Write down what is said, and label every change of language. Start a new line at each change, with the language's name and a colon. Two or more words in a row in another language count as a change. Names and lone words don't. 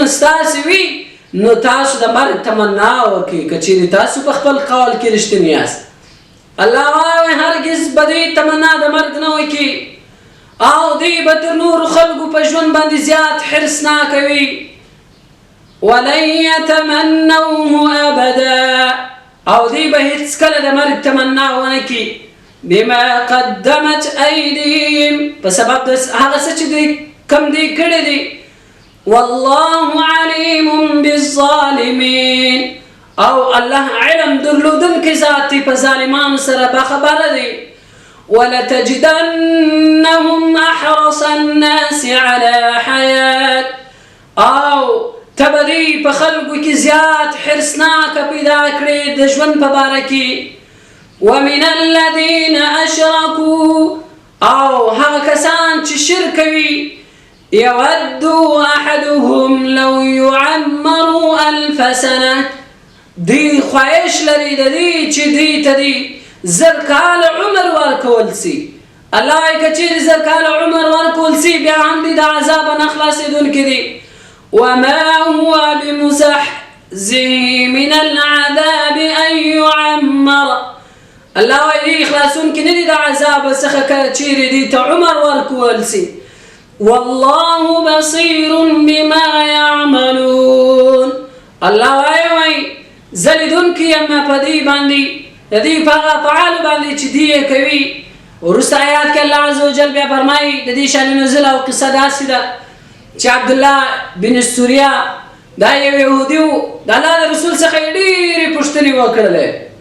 Pashto: ستاسې وي نو تاسو د مرګ تمنا وکړئ که چیرې تاسو په خپل قول کې رښتیني یاست الله وایي هرګز به دوی تمنا د مرګ نه وکړي او دوی به تر نورو خلکو په ژوند باندې زیات حرص ناکه وي
Arabic: ولن یتمنوه ابدا
Pashto: او دوی به هیڅکله د مرګ تمنا ونه کړي
Arabic: بما قدمت ایدیهم
Pashto: په سبب د هغه څه چې دوی کم دی کړی دی
Arabic: والله علیم بالظالمین
Pashto: او الله علم درلودونکی ذات دی په ظالمانو سره باخبره دی
Arabic: ولتجدنهم احرص الناس على حیات
Pashto: او تبدی په خلقو کې زیات حرصناکه پیدا کړي د ژوند په باره کې
Arabic: ومن الذین اشرکوا
Pashto: او هغه کسان چې شرک کوي
Arabic: يود احدهم لو يعمروا 1000 سنه
Pashto: دی خواهش لري د دې چې دی ته دی زر کال عمر ورکول سي الله یې کچیر زر کال عمر ورکول سي بیا هم دي د عذاب نه خلاصېدونکي دي
Arabic: وما هو بمزحزحه من العذاب ان يعمر
Pashto: الله یې خلاصونکي نه دي د عذاب څخه کچیر دي ته عمر ورکول سي
Arabic: والله بصير بما
Pashto: يعملون الله وایي زلیدونکي اما په دې باندې د دې په هغه افعالو باندې چې دی یې کوي وروسته آیات کې الله
Arabic: عز وجل
Pashto: بیا فرمایي د دې شان نزول او قصه داسې ده چې عبدالله بن سوریا دا یو یهودي و د الله د رسول څخه یې ډېرې پوښتنې وکړلې